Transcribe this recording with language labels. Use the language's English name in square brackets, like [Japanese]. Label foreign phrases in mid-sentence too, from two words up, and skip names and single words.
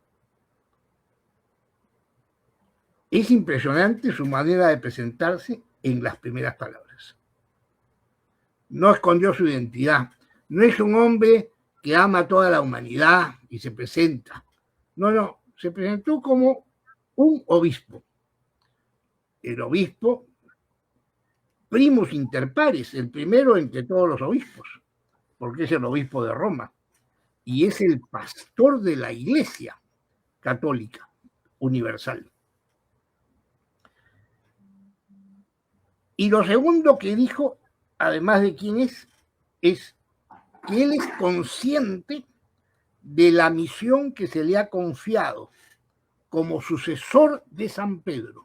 [Spanish] Es impresionante su manera de presentarse en las primeras palabras. No escondió su identidad. No es un hombre que ama a toda la humanidad y se presenta. No, se presentó como un obispo. El obispo [Latin] primus inter pares, [Spanish] el primero entre todos los obispos, porque es el obispo de Roma y es el pastor de la Iglesia Católica Universal. Y lo segundo que dijo, además de quién es que él es consciente de la misión que se le ha confiado como sucesor de San Pedro.